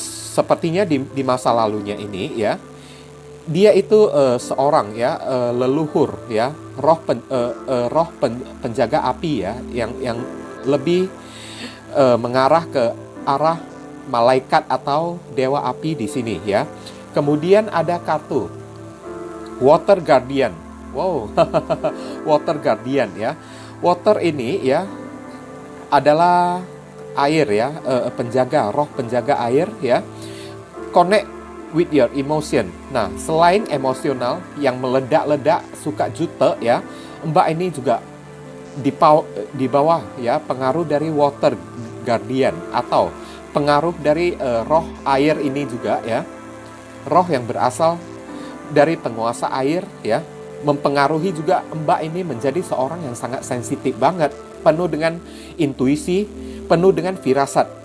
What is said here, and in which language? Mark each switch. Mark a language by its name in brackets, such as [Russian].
[Indonesian] Sepertinya di masa lalunya ini ya, dia itu seorang ya leluhur ya, roh penjaga api ya, yang lebih mengarah ke arah malaikat atau dewa api di sini ya. Kemudian ada kartu Water Guardian. Wow, Water Guardian ya. Water ini ya adalah air ya, roh penjaga air ya. [English] Connect with your emotion. [Indonesian] Nah, selain emosional yang meledak-ledak, suka jutek ya, Mbak ini juga di bawah ya pengaruh dari Water Guardian, atau pengaruh dari roh air ini juga ya. Roh yang berasal dari penguasa air ya, mempengaruhi juga Mbak ini menjadi seorang yang sangat sensitif banget, penuh dengan intuisi, penuh dengan firasat.